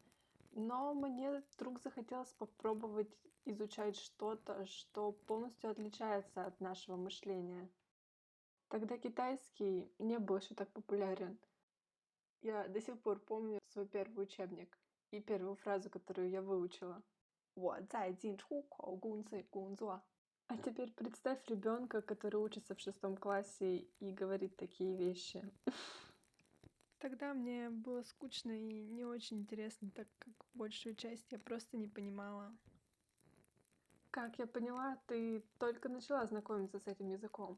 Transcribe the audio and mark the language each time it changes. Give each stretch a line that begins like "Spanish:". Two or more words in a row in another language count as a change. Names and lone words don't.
Russian: Но мне вдруг захотелось попробовать изучать что-то, что полностью отличается от нашего мышления. Тогда китайский не был еще так популярен. Я до сих пор помню свой первый учебник и первую фразу, которую я выучила.
Chinese: 我在进出口公司工作.
Russian: А теперь представь ребенка, который учится в шестом классе и говорит такие вещи. Тогда мне было скучно и не очень интересно, так как большую часть я просто не понимала. Как я поняла, ты только начала знакомиться с этим языком.